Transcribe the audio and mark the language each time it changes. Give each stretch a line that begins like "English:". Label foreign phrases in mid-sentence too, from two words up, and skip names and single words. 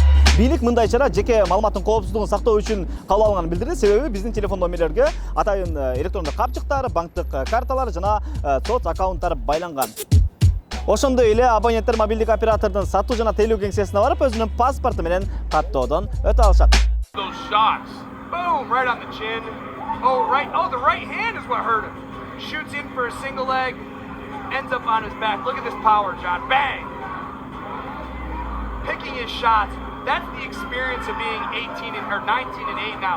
Kyrgyz: Бийлик мындай чара жеке маалыматтын коопсуздугун сактоо үчүн кабыл алганын билдирди. Себеби биздин телефон номерлерге атайын электрондук капчыктар, банктык карталар жана соц аккаунттар байланган. Ошондой эле абоненттер мобилдик оператордун сатуу жана тейлөө кеңсесине барып өзүнүн паспорту менен каттоодон өтө алышат.
English: Those shots. Boom, right on the chin. Oh, the right hand is what hurt him. Shoots in for a single leg, ends up on his back. Look at this power, John. Bang! Picking his shots. That's the experience of being 19 and 8 now.